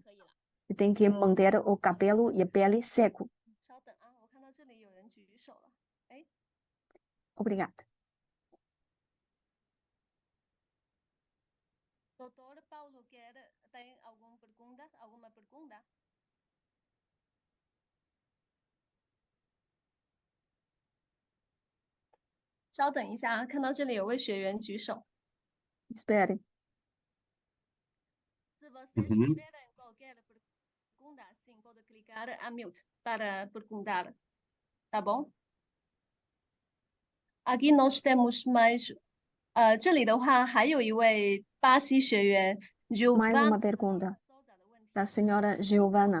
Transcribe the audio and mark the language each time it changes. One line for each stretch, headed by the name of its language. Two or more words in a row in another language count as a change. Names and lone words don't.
Portuguese: Tem que manter o cabelo e a pele seco. Obrigada. Doutor Paulo tem alguma pergunta?
Chinese: 稍等一下，看到这里有位学员举手。
Portuguese: Espere. Se vocês tiverem qualquer pergunta, sim, pode clicar a mute para perguntar. Tá bom? Aqui nós temos mais.
Chinese: 这里的话还有一位巴西学员
Portuguese: Mais uma pergunta da senhora Giovana.